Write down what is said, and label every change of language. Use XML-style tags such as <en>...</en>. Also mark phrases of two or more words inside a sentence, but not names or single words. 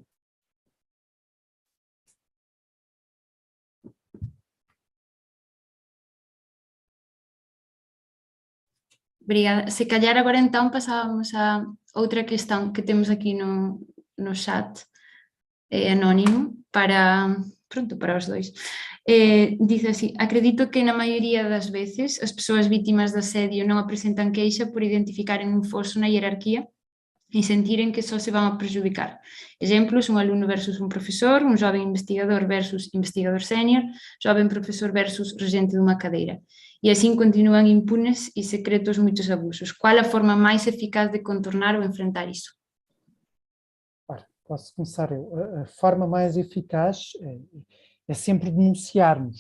<pt>Obrigada. Se calhar agora então passávamos a outra questão que temos aqui no chat, é anónimo, para os dois.</pt> <gl>Diz así: acredito que na maioria das veces as persoas vítimas de assédio non apresentan queixa por identificaren un foso na hierarquía e sentirem que só se vão a prejudicar. Exemplos: un alumno versus un profesor, un jovem investigador versus investigador sénior, jovem profesor versus regente dunha cadeira. E assim continuam impunes e secretos moitos abusos. Qual a forma máis eficaz de contornar ou enfrentar iso?</gl> <pt>Ora, posso começar eu. A forma mais eficaz é sempre denunciarmos.</pt>